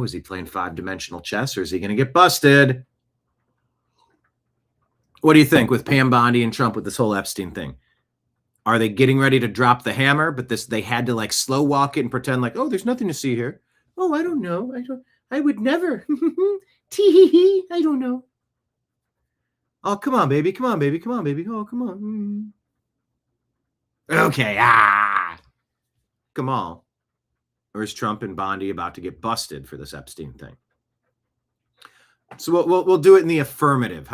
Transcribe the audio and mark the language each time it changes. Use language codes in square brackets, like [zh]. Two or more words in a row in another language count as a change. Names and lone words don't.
[en] Is he playing five-dimensional chess or is he going to get busted? What do you think with Pam Bondi and Trump with this whole Epstein thing? Are they getting ready to drop the hammer, but they had to like slow walk it and pretend like, oh, there's nothing to see here. Oh, I don't know. I would never. Tee-hee-hee. I don't know. Oh, come on, baby. Come on, baby. Come on, baby. Oh, come on. Okay. Come on. Or is Trump and Bondi about to get busted for this Epstein thing? So we'll do it in the affirmative.